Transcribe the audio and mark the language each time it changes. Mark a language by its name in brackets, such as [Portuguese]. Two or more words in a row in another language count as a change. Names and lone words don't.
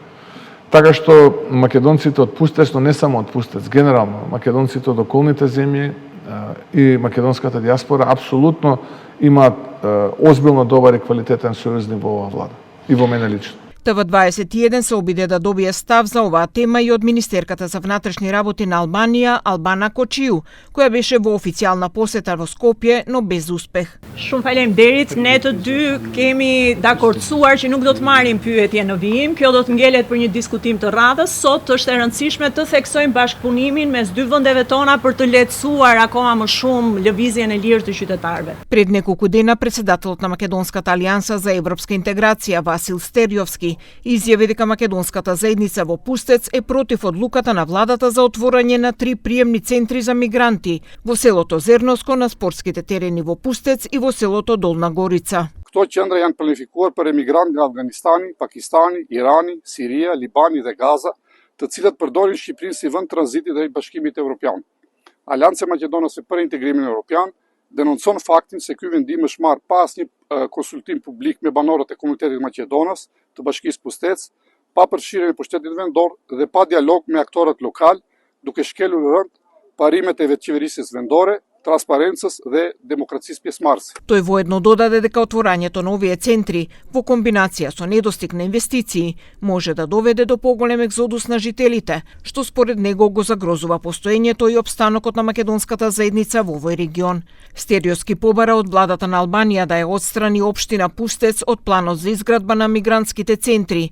[Macedonian] Така што македонците од Пустец, но не само од Пустец, генерално македонците од околните земји и македонската диаспора апсолутно имаат озбилно добар и квалитетен сојузник во оваа влада и во мене лично. ТВ21 се обиде да добие став за оваа тема и од министерката за внатрешни работи на Албанија, Албана Кочиу, која беше во официјална посета во Скопје, но без успех. [Albanian] Shumë faleminderit, ne të dy kemi dakordsuar që nuk do të marrim pyetje në vijim. Kjo do të ngelet për një diskutim të radhës. Sot është e rëndësishme të theksojmë bashkëpunimin mes dy vendeve tona për të lehtësuar akoma më shumë lëvizjen e lirë të qytetarëve. [Macedonian] Пред неколку дена председателот на Македонската алијанса за европска интеграција Васил Стерјовски изјави дека македонската заедница во Пустец е против одлуката на владата за отворање на 3 приемни центри за мигранти во селото Зерноско, на спортските терени во Пустец и во селото Долна Горица. [Albanian] Këto qendra janë planifikuar për emigrantë nga Afganistani, Pakistani, Irani, Siria, Libani dhe Gaza, të cilët përdorin Shqipërinë si vend tranziti drejt Bashkimit Evropian. Aleanca Maqedonase për Integrimin Evropian denoncon faktin se ky vendim është marrë pa asnjë konsultim publik me banorët e komunitetit maqedonas të Bashkisë Pustec, pa përfshirjen e pushtetit vendor dhe pa dialog me aktorët lokal, duke shkelur rënd parimet e vetëqeverisjes vendore, transparencës dhe demokracisë pjesëmarrëse. [Macedonian] Тој воедно додаде дека отворањето на овие центри во комбинација со недостиг на инвестиции може да доведе до поголем екзодус на жителите, што според него го загрозува постоењето и опстанокот на македонската заедница во овој регион. Стерјовски побара од владата на Албанија да ја отстрани општина Пустец од планот за изградба на мигрантските центри.